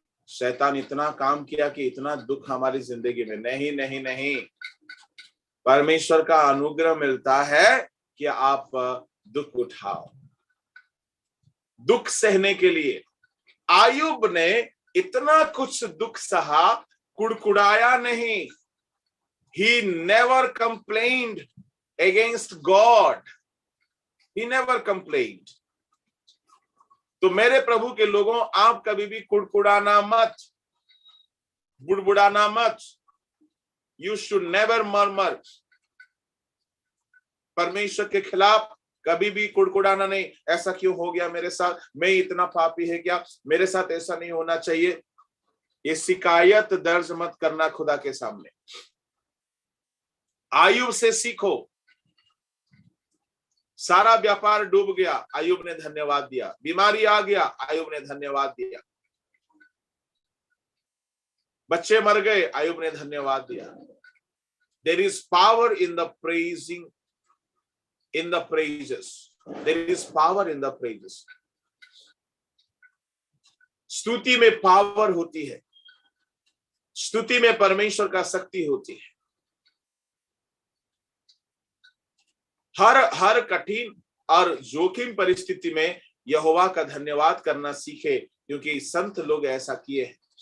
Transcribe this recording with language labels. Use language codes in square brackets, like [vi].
[hi] शैतान इतना काम किया कि इतना दुख हमारी जिंदगी में, नहीं नहीं नहीं, परमेश्वर का अनुग्रह मिलता है कि आप दुख उठाओ। दुख सहने के लिए आयुब ने इतना कुछ दुख सहा, कुड़कुड़ाया नहीं। [en] He never complained against God. He never complained. [hi] तो मेरे प्रभु के लोगों, आप कभी भी कुड़कुड़ाना मत, बुड़बुड़ाना मत। [en] You should never murmur. [hi] परमेश्वर के खिलाफ कभी भी कुड़कुड़ाना नहीं। ऐसा क्यों हो गया मेरे साथ, मैं इतना पापी है क्या, मेरे साथ ऐसा नहीं होना चाहिए। ये शिकायत दर्ज मत करना खुदा के सामने। आयुब से सीखो। सारा व्यापार डूब गया, आयुब ने धन्यवाद दिया। बीमारी आ गया, आयुब ने धन्यवाद दिया। बच्चे मर गए, आयुब ने धन्यवाद दिया। [en] There is power in the praising, in the praises. There is power in the praises. [hi] स्तुति में पावर होती है, स्तुति में परमेश्वर का शक्ति होती है। हर कठिन और जोखिम परिस्थिति में यहोवा का धन्यवाद करना सीखे, क्योंकि संत लोग ऐसा किए हैं।